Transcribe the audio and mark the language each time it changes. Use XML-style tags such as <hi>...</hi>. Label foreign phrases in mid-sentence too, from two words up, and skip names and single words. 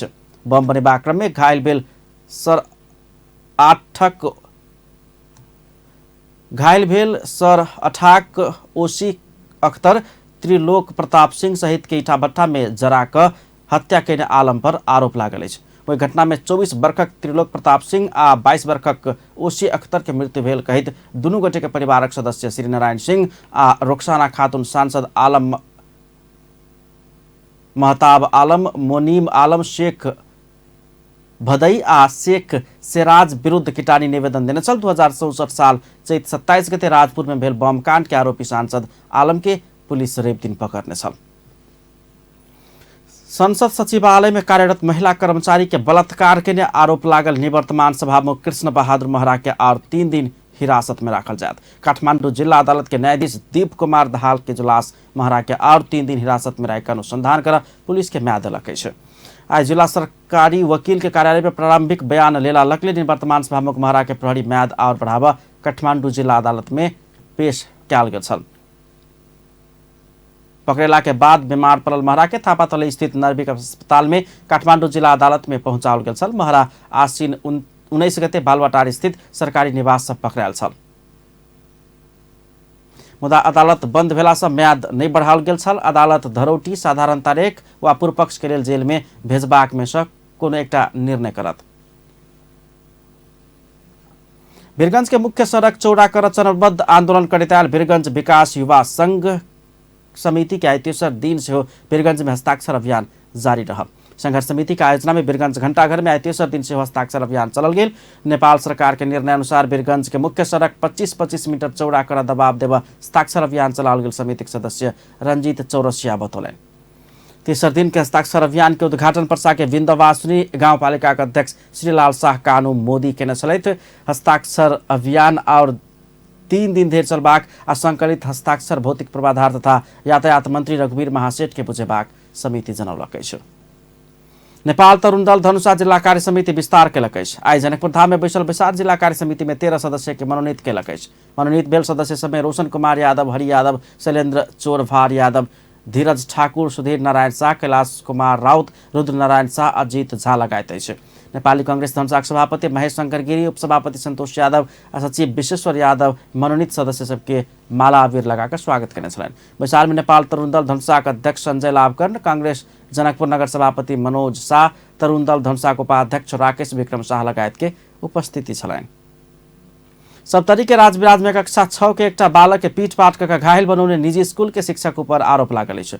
<mai>बम बनेबाक क्रम में घायल भेल सर अठाक ओसी अख्तर, त्रिलोक प्रताप सिंह सहित के ईटा भट्टा में जरा क हत्या केने आलम पर आरोप लागल अछि। वही घटना में 24 वर्षक त्रिलोक प्रताप सिंह आ 22 वर्षक ओसी अख्तर के मृत्यु भेल कहित दुनू गोटे के परिवारक सदस्य श्री नारायण सिंह आ रोक्साना खातून सांसद आलम महताब आलम मोनीम आलम शेख भदई आ शेख सेराज विरुद्ध किटानी निवेदन देने छल। 2064 साल चैत 27 गते राजपुर में भेल बम कांड के आरोपी सांसद आलम के पुलिस रेप दिन पकड़ने छल। संसद सचिवालय में कार्यरत महिला कर्मचारी के बलात्कार के आरोप लागल निवर्तमान सभामुख कृष्ण बहादुर महरा के और 3 दिन हिरासत में रखल जात। काठमांडू जिला अदालत के न्यायाधीश दीप कुमार दहाल के इजलास महरा के और 3 दिन हिरासत में रहकर अनुसंधान कर पुलिस के म्याद दिलक है। आज जिला सरकारी वकील के कार्यालय में प्रारंभिक बयान लेला लगले निवर्तमान सभामुख महरा के प्रहरी म्याद और बढ़ावा काठमांडू जिला अदालत में पेश कयल गेल छल। पकड़ेला के बाद बीमार पड़ल महरा के थापातली स्थित नर्विक अस्पताल में काठमांडू जिला अदालत में पहुंचाओल गेल छल। महरा आश्विन 19 गते बालवाटार स्थित सरकारी निवास से पकड़ायल छल। मुदा अदालत बंद भेला से म्याद नहीं बढ़ाओल गेल छल। अदालत धरौटी साधारण तारीख वा पूर्व पक्ष के लेल जेल में भेजबाक में से कोनो एकटा निर्णय करत। वीरगंज के मुख्य सड़क चौड़ा कर चरणबद्ध आंदोलन करैत आयल वीरगंज विकास युवा संघ समिति के आई तेसर दिन से वीरगंज में हस्ताक्षर अभियान जारी रहा। संघर्ष समिति के आयोजना में वीरगंज घंटाघर में आई तेसर दिन से हस्ताक्षर अभियान चलल गेल। नेपाल सरकार के निर्णय अनुसार वीरगंज के मुख्य सड़क 25-25 मीटर चौड़ा कर दबाव देव हस्ताक्षर अभियान चलाओल गेल। समिति के सदस्य रंजीत चौरसिया बतौलन। तेसर दिन के हस्ताक्षर अभियान के उद्घाटन पर्सा के विंध्यवासिनी गाउँपालिका के अध्यक्ष श्रीलाल शाह कानू मोदी केने छलैथ। हस्ताक्षर अभियान और 3 दिन धरि चलबाक आ संकलित हस्ताक्षर भौतिक पूर्वाधार तथा यातायात मंत्री रघुवीर महासेठ के बुझेबाक समिति जनौलक अछि। नेपाल तरुण दल धनुषा जिला कार्य समिति विस्तार केलक अछि। आई जनकपुर धाम में बैसल बैसार जिला कार्य समिति में 13 सदस्य के मनोनीत केलक अछि। मनोनीत भेल सदस्य सब में रोशन कुमार यादव, हरि यादव, शैलेन्द्र चोरभार यादव, धीरज ठाकुर, सुधीर नारायण शाह, कैलाश कुमार राउत, रुद्र नारायण शाह, अजीत झा लगायत अछि। नेपाली कांग्रेस धनुषाक सभापति महेश शंकर गिरी, उपसभापति संतोष यादव, सचिव विश्वेश्वर यादव मनोनीत सदस्य सबके माला अबीर लगाकर स्वागत करने छलनि। बैसार में नेपाल तरुण दल धनुषाक अध्यक्ष संजय लाभकर्ण, कांग्रेस जनकपुर नगर सभापति मनोज शाह, तरुण दल धनुषाक उपाध्यक्ष राकेश विक्रम शाह लगायत के उपस्थिति छलनि। सप्तरी के राजविराज में कक्षा 6 के एकटा बालक के पीट-पाट कर घायल बनौने निजी स्कूल के शिक्षक ऊपर आरोप लागल अछि।</mai>